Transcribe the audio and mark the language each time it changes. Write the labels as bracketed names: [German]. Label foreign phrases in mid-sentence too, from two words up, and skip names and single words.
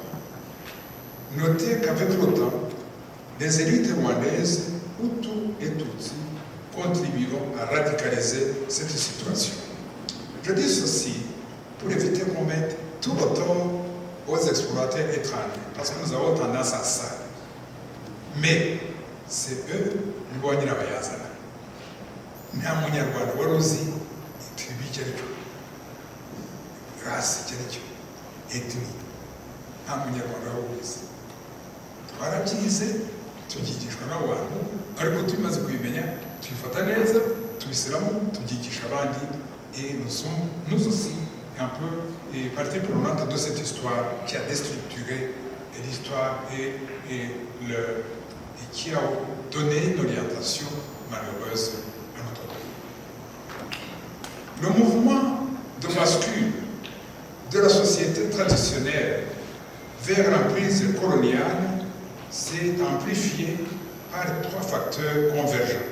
[French] Notez qu'avec le temps, les élites rwandaises, Hutu et Tutsi, contribueront à radicaliser cette situation. Je dis ceci pour éviter qu'on mette tout le tort aux explorateurs étrangers, parce que nous avons tendance à ça. Mais c'est eux, nous voyons la bayazana. [Kinyarwanda] Nta munyarwanda wari uzi itribu icyo ari cyo, rasi icyo ari cyo, etini, nta munyarwanda wari ubizi. Twarabyize, tubyigishwa n'abantu, ariko tumaze kubimenya, tubifata neza, tubishyiramo, tubyigisha abandi, [French] et nous sommes, nous aussi, un peu partie prenante de cette histoire qui a déstructuré l'histoire et qui a donné une orientation malheureuse à notre pays. Le mouvement de bascule de la société traditionnelle vers l'emprise coloniale s'est amplifié par 3 facteurs convergents.